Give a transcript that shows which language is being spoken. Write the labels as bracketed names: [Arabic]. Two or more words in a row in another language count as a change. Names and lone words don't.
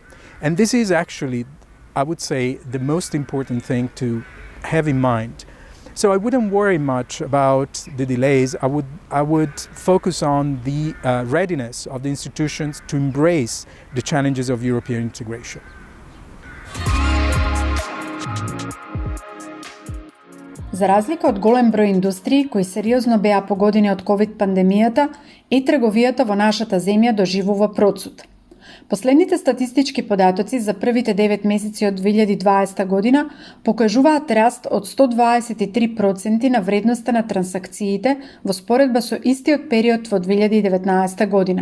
[English] And this is actually, I would say, the most important thing to have in mind. So I wouldn't worry much about the delays. I would focus on the readiness of the institutions to embrace the challenges of European integration. [Macedonian] За разлика од голем број индустрии кои сериозно беа погодени од ковид пандемијата, и трговијата во нашата земја доживува процут. Последните статистички податоци за првите 9 месеци од 2020 година покажуваат раст од 123% на вредноста на трансакциите во споредба со истиот период во 2019 година.